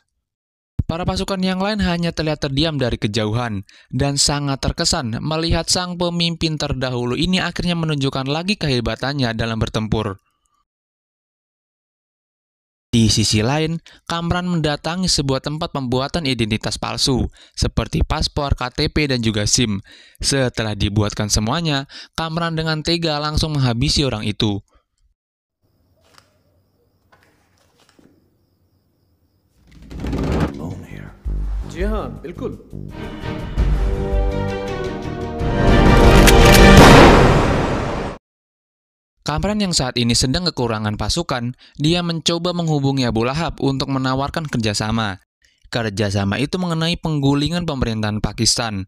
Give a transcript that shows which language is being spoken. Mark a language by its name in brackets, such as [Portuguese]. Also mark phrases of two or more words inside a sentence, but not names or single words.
[Indonesian] Para pasukan yang lain hanya terlihat terdiam dari kejauhan dan sangat terkesan melihat sang pemimpin terdahulu ini akhirnya menunjukkan lagi kehebatannya dalam bertempur. Di sisi lain, Kamran mendatangi sebuah tempat pembuatan identitas palsu, seperti paspor, KTP, dan juga SIM. Setelah dibuatkan semuanya, Kamran dengan tega langsung menghabisi orang itu. [English] Alone here. [Hindi] जी हाँ, बिल्कुल। [Indonesian] Kamran yang saat ini sedang kekurangan pasukan, dia mencoba menghubungi Abu Lahab untuk menawarkan kerjasama. Kerjasama itu mengenai penggulingan pemerintahan Pakistan.